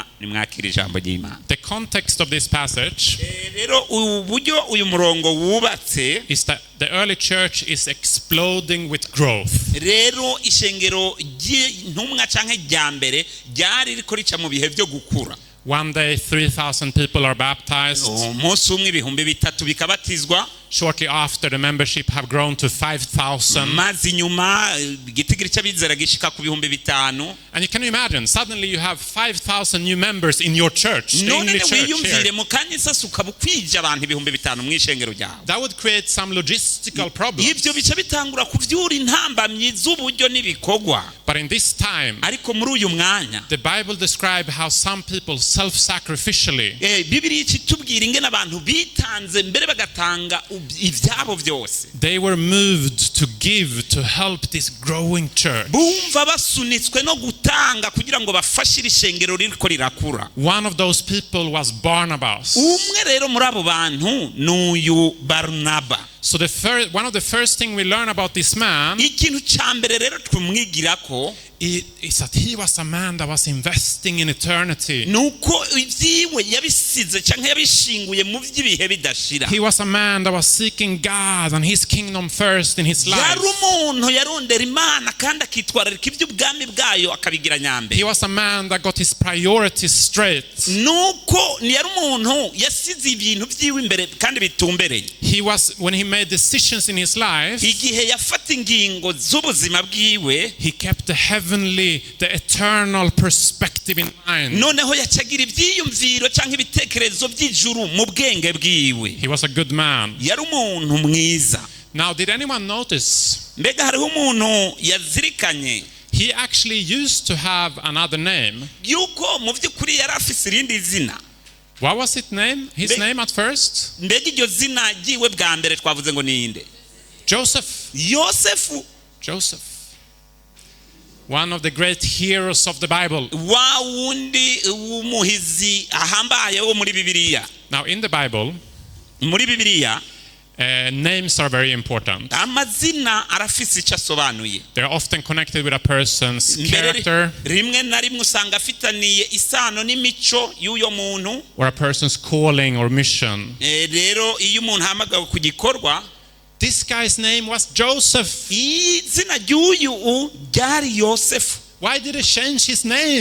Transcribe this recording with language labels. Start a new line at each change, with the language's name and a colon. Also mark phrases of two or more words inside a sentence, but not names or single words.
Rundi: Nimwakira ijambo ry'Imana.
English: The context of this passage
Rundi: rero uburyo uyu murongo wubatse
English: is that the early church is exploding with growth.
Rundi: rero ishengero ry'intumwa canke rya mbere ryari riko rica mu bihe byo gukura.
English: One day 3,000 people are baptized.
Rundi: Umunsi umwe ibihumbi bitatu bikabatizwa.
English: Shortly after, the membership have grown to 5,000.
Rundi: maze nyuma igitigiri cy'abizera gishika ku bihumbi bitanu.
English: And you can imagine, suddenly you have 5,000 new members in your church, the none English church
Rundi: wiyumvire
English: here.
Rundi: mu kanya sasa ukaba ukwije abantu ibihumbi bitanu mu ishengero ryawe.
English: That would create some logistical problems.
Rundi: Ibyo bice bitangura kuvyura intambamyi z'uburyo n'ibikogwa.
English: But in this time,
Rundi: ariko muri uyu mwanya
English: the Bible describes how some people self-sacrificially
Rundi: Bibiliya itubwira ingene abantu bitanze mbere bagatanga ivyabo byose.
English: they were moved to give to help this growing church.
Rundi: Bumva basunitswe no gutanga kugira ngo bafashe ishengero ririko rirakura.
English: One of those people was Barnabas.
Rundi: Umwe rero muri abo bantu n'uyu Barnaba.
English: So one of the first thing we learn about this man
Rundi: ikintu cya mbere rero twumwigirako
English: is that he was a man that was investing in eternity.
Rundi: nuko ibyiwe yabisize cyangwa yabishinguye mu by'ibihe bidashira.
English: He was a man that was seeking God and his kingdom first in his life.
Rundi: yari umuntu yarondera Imana kandi akitwararika iby'ubwami bwayo akabigira nyambere.
English: He was a man that got his priorities straight.
Rundi: nuko yari umuntu yasize ibintu byiwe imbere kandi bitumbereye.
English: He was, when he made decisions in his life,
Rundi: igihe yafata ingingo z'ubuzima bwiwe,
English: he kept the heavenly, the eternal perspective in mind.
Rundi: noneho yacagira ibyiyumviro cyangwa ibitekerezo by'ijuru mu bwenge bwiwe.
English: He was a good man.
Rundi: yari umuntu mwiza.
English: Now, did anyone notice?
Rundi: mbega hariho umuntu yazirikanye
English: He actually used to have another name.
Rundi: yuko mu by'ukuri yari afise irindi zina.
English: What was his name? His name at first?
Rundi: mbega iryo zina ryiwe bwa mbere twavuze ngo ninde? Joseph. Yosefu.
English: Joseph. One of the great heroes of the Bible.
Rundi: wa wundi w'umuhizi ahambaye wo muri Bibiliya.
English: Now, in the Bible,
Rundi: muri Bibiliya
English: names are very important.
Rundi: amazina arafise icyo asobanuye.
English: They're often connected with a person's character
Rundi: rimwe na rimwe usanga afitaniye isano n'imico y'uyo muntu.
English: or a person's calling or mission.
Rundi: rero iyo umuntu ahamagawe ku gikorwa,
English: This guy's name was Joseph.
Rundi: izina ry'uyu ryari Yosefu.
English: Why did he change his name?